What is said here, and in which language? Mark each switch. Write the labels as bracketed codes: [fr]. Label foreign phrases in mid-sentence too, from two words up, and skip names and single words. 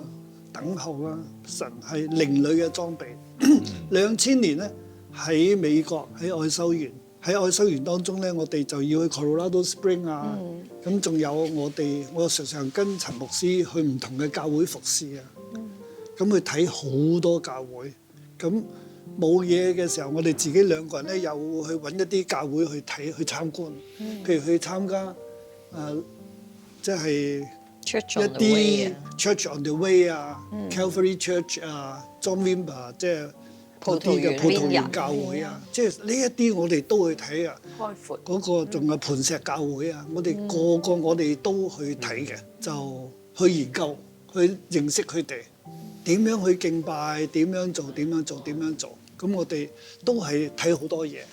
[yue] 等候啦，神係靈女嘅裝備。2000年咧喺美國喺愛修園當中咧，我哋就要去 Colorado Spring 啊，咁仲有我常常跟陳牧師去唔同嘅教會服侍啊，咁去睇好多教會。咁冇嘢嘅時候，我哋自己2個人咧又去揾一啲教會去睇去參觀，譬如去參加即係。一啲 Church on the Way 啊、Calvary Church 啊、John Wimber 即係嗰啲嘅葡萄園教會啊，即係呢一啲我哋都去睇啊。開闊嗰個仲有磐石教會啊，我哋個我哋都去睇嘅，就去研究去認識佢哋點樣去敬拜，點樣做，咁我哋都係睇好多嘢。